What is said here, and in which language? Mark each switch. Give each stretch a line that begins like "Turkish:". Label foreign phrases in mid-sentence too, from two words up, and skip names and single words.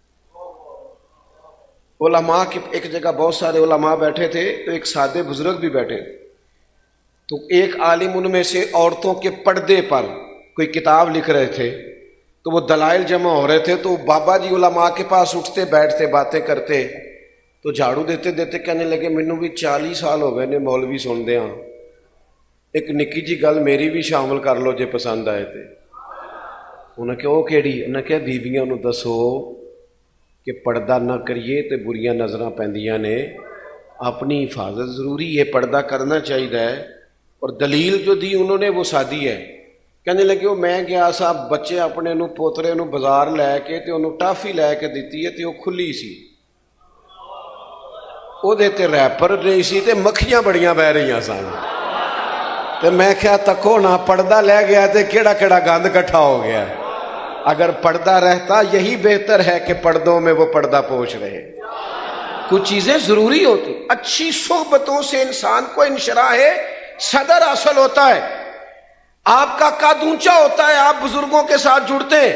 Urdu: علماء کے ایک جگہ بہت سارے علماء بیٹھے تھے، تو ایک سادے بزرگ بھی بیٹھے تھے، تو ایک عالم ان میں سے عورتوں کے پردے پر کوئی کتاب لکھ رہے تھے، تو وہ دلائل جمع ہو رہے تھے، تو بابا جی علماء کے پاس اٹھتے بیٹھتے باتیں کرتے، تو جھاڑو دیتے دیتے کہنے لگے
Punjabi: مینوں بھی 40 سال ہو گئے نے مولوی سن دیا، ایک نکی جی گل میری بھی شامل کر لو جے پسند آئے تھے۔ انہیں کہ وہ کیڑی؟ انہیں کہ بیبیاں نو دسو کہ پردہ نہ کریے تے بریاں نظراں پیندیاں نے، اپنی حفاظت ضروری ہے، پردہ کرنا چاہیے۔ اور دلیل جو دی انہوں نے وہ سادی ہے، کہنے لگے وہ میں گیا سا بچے اپنے نو پوترے نو بازار لے کے تے انہوں ٹافی لے کے دیتی ہے تے وہ کھلی سی، وہ دیتے ریپر نہیں سی تے مکھیاں بڑیاں بہ رہی سن، تے میں کیا تکو نہ پردہ لے گیا تے کیڑا کیڑا گند کٹھا ہو گیا۔
Urdu: اگر پردہ رہتا یہی بہتر ہے کہ پردوں میں وہ پردہ پوش رہے۔ کچھ چیزیں ضروری ہوتی، اچھی صحبتوں سے انسان کو انشراح صدر حاصل ہوتا ہے، آپ کا قد اونچا ہوتا ہے، آپ بزرگوں کے ساتھ جڑتے ہیں۔